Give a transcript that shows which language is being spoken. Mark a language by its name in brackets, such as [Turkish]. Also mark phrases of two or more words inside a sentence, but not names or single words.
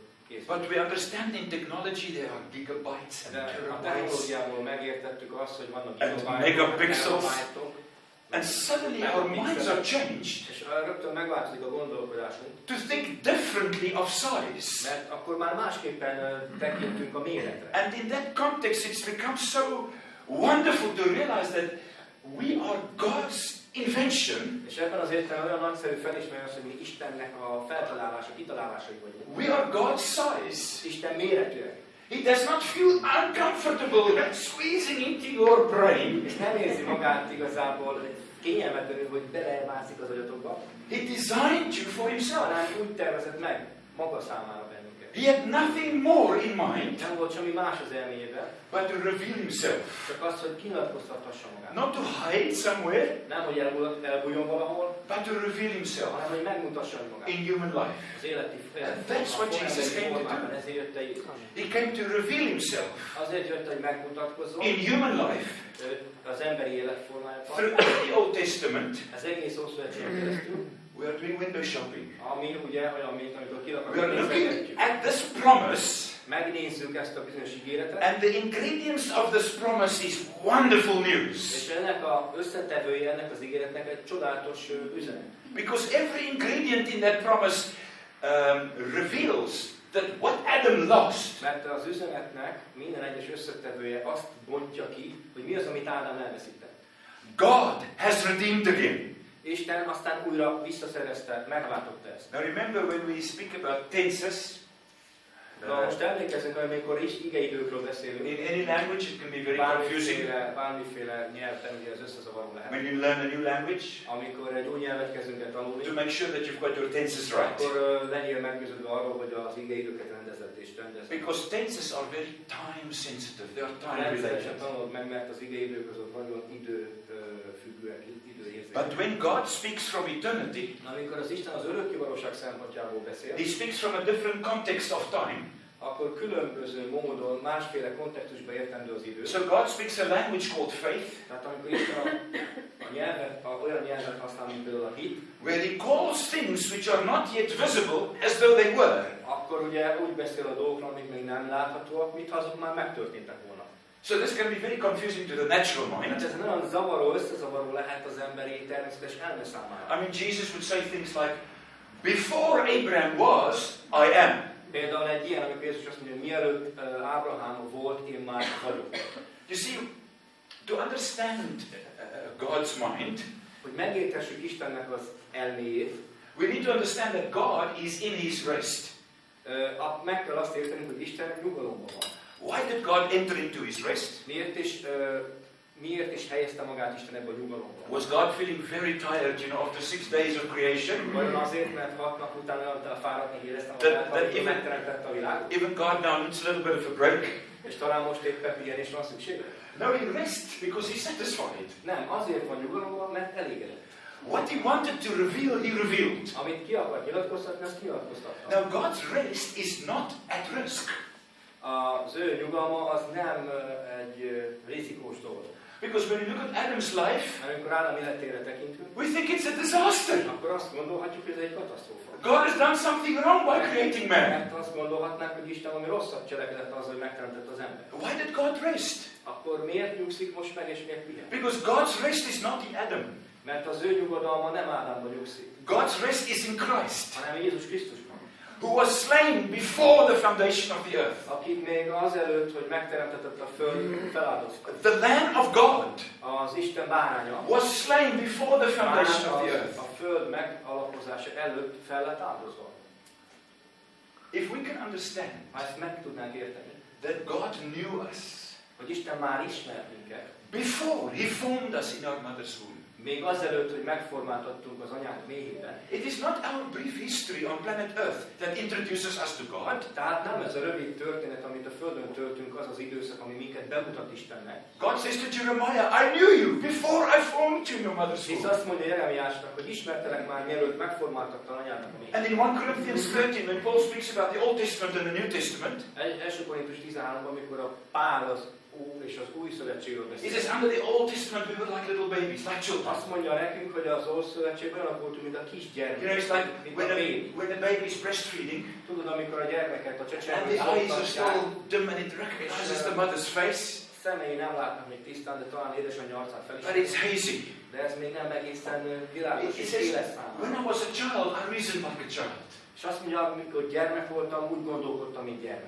[Hungarian] készült. [English] But we understand in technology there are gigabytes and [Hungarian] De a [English] terabytes. [Hungarian] technológiából megértettük azt, hogy vannak [English] And megapixels. And suddenly our minds are changed [Hungarian] és rögtön megváltozik a gondolkodásunk, [English] to think differently of size. [Hungarian] mert akkor már másképpen tekintünk a méretre. [English] And in that context it's become so wonderful to realize that we are God's invention. [Hungarian] És ebben az értelemben olyan nagyszerű felismerni azt, hogy mi Istennek a feltalálása, kitalálásai vagyunk. [English] We are God's size. [Hungarian] Isten méretűek. [English] He does not feel uncomfortable squeezing into your brain. [Hungarian] És nem érzi magát igazából kényelmetlenül, hogy belemászik az agyatokba. [English] He designed you for himself. [Hungarian] Hanem úgy tervezett meg maga számára bennünket. [English] He had nothing more in mind [Hungarian] Nem volt semmi más az elméjében, [English] but to reveal himself. [Hungarian] csak az, hogy kinyilatkoztathassa magát. [English] Not to hide somewhere, [Hungarian] Nem, hogy elbújjon valahol, [English] but to reveal himself [Hungarian] hanem, hogy megmutassa magát. [English] in human life. [Hungarian] Az életi [English] That's what Jesus came to do. [Hungarian] Ezért jött el Jézus. [English] He came to reveal himself [Hungarian] Azért jött, hogy megmutatkozzon [English] in human life [Hungarian] az emberi életformájában. [English] throughout the Old Testament. [Hungarian] Az egész Ószövetségen keresztül, [English] We are doing window shopping. [Hungarian] ami ugye olyan, mint amikor [English] We are [Hungarian] kirakatjuk, [English] looking at this promise, [Hungarian] megnézzük ezt a bizonyos ígéretet, [English] and the ingredients of this promise is wonderful news. [Hungarian] és ennek az összetevője, ennek az ígéretnek egy csodálatos üzenet. [English] Because every ingredient in that promise reveals that what Adam lost, [Hungarian] Mert az üzenetnek minden egyes összetevője azt bontja ki, hogy mi az, amit Ádám elveszített. [English] God has redeemed again. [Hungarian] Isten aztán újra visszaszerezte, megváltotta ezt. [English] Now remember when we speak about tenses, [Hungarian] Na most emlékezzünk, amikor is igeidőkről beszélünk. [English] in any language it can be very confusing. [Hungarian] Bármiféle nyelvben ugye ez összezavaró lehet. [English] When you learn a new language, [Hungarian] Amikor egy új nyelvet kezdünk el tanulni, [English] to make sure that you've got your tenses right. [Hungarian] akkor legyél meggyőződve arról, hogy az igeidőket rendezett és rendezett. [English] Because tenses are very time sensitive. They are time [Hungarian] Rendszeresen [English] related. [Hungarian] tanulod meg, mert az igeidők azok nagyon időfüggőek, időérzékek. [English] But when God speaks from eternity, [Hungarian] Amikor az Isten az örökké valóság szempontjából beszél, [English] He speaks from a different context of time. [Hungarian] akkor különböző módon, másféle kontextusban értendő az idő. [English] So God speaks a language called faith, [Hungarian] Tehát amikor Isten olyan nyelvet használ, mint például a hit, [English] where He calls things which are not yet visible as though they were. [Hungarian] akkor ugye úgy beszél a dolgokról, amik még nem láthatóak, mintha azok már megtörténtek volna. [English] So this can be very confusing to the natural [Hungarian] Hát [English] mind. [Hungarian] ez nagyon zavaró, összezavaró lehet az emberi természetes elme számára. [English] I mean, Jesus would say things like, before Abraham was, I am. [Hungarian] Például egy ilyen, amikor Jézus azt mondja, hogy mielőtt Ábrahám volt, én már vagyok. [English] You see, to understand God's mind, [Hungarian] Hogy megértessük Istennek az elméjét, [English] we need to understand that God is in His rest. [Hungarian] meg kell azt érteni, hogy Isten nyugalomban van. [English] Why did God enter into His rest? [Hungarian] Miért is helyezte magát Isten ebbe a nyugalomba? [English] Was God feeling very tired, after 6 days of creation? [Hungarian] Vajon azért, mert 6 nap után olyan fáradtnak érezte [English] That [Hungarian] magát, amikor [English] even- [Hungarian] megteremtette a világot, [English] Even God now needs a little bit of a break. [Hungarian] és talán most éppen pihenés van szüksége? [English] No, He rests because He's satisfied. [Hungarian] Nem, azért van nyugalomban, mert elégedett. [English] What He wanted to reveal, He revealed. [Hungarian] Amit ki akar nyilatkoztatni, azt nyilatkoztatta. [English] Now, God's rest is not at risk. [Hungarian] Az ő nyugalma az nem egy rizikós dolog. [English] Because when you look at Adam's life, [Hungarian] Amikor Ádám életére tekintünk, [English] we think it's a disaster. [Hungarian] akkor azt gondolhatjuk, hogy ez egy katasztrófa. [English] God has done something wrong by creating man. [Hungarian] Mert azt gondolhatnánk, hogy Isten valami rosszat cselekedett az, hogy megteremtett az ember. [English] Why did God rest? [Hungarian] Akkor miért nyugszik most meg, és miért pihen? [English] Because God's rest is not in Adam. [Hungarian] Mert az ő nyugodalma nem Ádámban nyugszik, [English] God's rest is in Christ, [Hungarian] hanem Jézus Krisztusban. [English] who was slain before the foundation of the earth. [Hungarian] Akit még azelőtt, hogy megteremtetett a föld, feláldozta. [English] The Lamb of God [Hungarian] Az Isten báránya [English] was slain before the foundation of the [Hungarian] már [English] earth. [Hungarian] a föld megalapozása előtt fel lett áldozva. [English] If we can understand [Hungarian] Ha ezt meg tudnánk érteni, [English] that God knew us [Hungarian] hogy Isten már ismert minket, [English] before He formed us in our mother's womb, [Hungarian] még azelőtt, hogy megformáltattunk az anyánk méhében. [English] it is not our brief history on planet Earth that introduces us to God. [Hungarian] Tehát nem ez a rövid történet, amit a Földön töltünk, az az időszak, ami minket bemutat Istennek. [English] God says to Jeremiah, I knew you before I formed you in your mother's [Hungarian] Hisz [English] womb. [Hungarian] azt mondja Jeremiásnak, hogy ismertelek már, mielőtt megformáltatta anyádnak a méhében. [English] And in 1 Corinthians 13, when Paul speaks about the Old Testament and the New Testament, [Hungarian] 1 Korintus 13-ban, amikor a Pál az és az új szövetségről [English] He [Hungarian] beszél. [English] says, under the Old Testament we were like little babies, like children. [Hungarian] Azt mondja nekünk, hogy az Old Szövetségben olyanok voltunk, mint a kisgyermek. [English] You know, it's like [Hungarian] mint a baby. [English] when the baby's breastfeeding, [Hungarian] Tudod, amikor a gyermeket a [English] and [Hungarian] csecsemőt [English] the eyes are [Hungarian] szoktatják, [English] still dim and it recognizes the mother's face, [Hungarian] szemei nem látnak még tisztán, de talán édesanyja arcát [English] but [Hungarian] felismerik. [English] it's hazy. [Hungarian] De ez még nem egészen világos [English] He [Hungarian] és [English] says, [Hungarian] éles számára. [English] when I was a child, I reasoned like a child. [Hungarian] És azt mondja, amikor gyermek voltam, úgy gondolkodtam, mint gyermek.